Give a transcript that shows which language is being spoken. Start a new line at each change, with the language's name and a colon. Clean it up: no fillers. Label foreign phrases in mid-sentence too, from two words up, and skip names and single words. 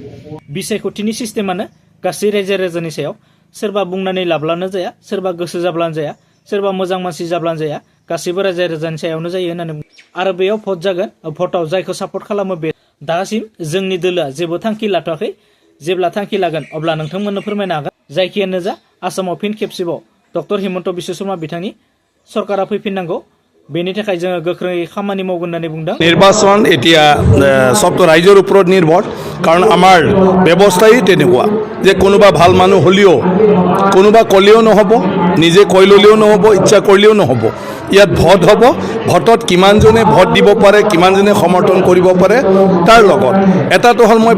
Bodo: बिसायख'थिनि सिस्टेमानो गासै रायजो राजानि सायाव सोरबा बुंनानै लाब्लानो जाया सोरबा गोसो जाब्लानो जाया सोरबा मोजां मानसि जाब्लानो जाया गासैबो रायजो राजानि सायावनो जायो होननानै आरो बेयाव भट जागोन भटआव जायखौ सापर्ट खालामो बे दासिम जोंनि दोलोआ जेबो थांखि लाथ'वाखै जेब्ला थांखि लागोन अब्ला नोंथांमोननो फोरमायनो हागोन जायखियानो जा आसामाव फिन खेबसेबाव डक्टर हिमन्त बिश्व शर्मा बिथांनि सरकारा फैफिननांगौ बेनि थाखाय जोङो गोख्रोङै खामानि मावगोन होननानै बुंदों
Assamese: নিৰ্বাচন এতিয়া সবটো ৰাইজৰ ওপৰত নিৰ্ভৰ কাৰণ আমাৰ ব্যৱস্থাই তেনেকুৱা যে কোনোবা ভাল মানুহ হ'লেও কোনোবা ক'লেও নহ'ব নিজে কৈ ল'লেও নহ'ব ইচ্ছা কৰিলেও নহ'ব ইয়াত ভোট হ'ব ভোটত কিমানজনে ভোট দিব পাৰে কিমানজনে সমৰ্থন কৰিব পাৰে তাৰ লগত এটাটো হ'ল মই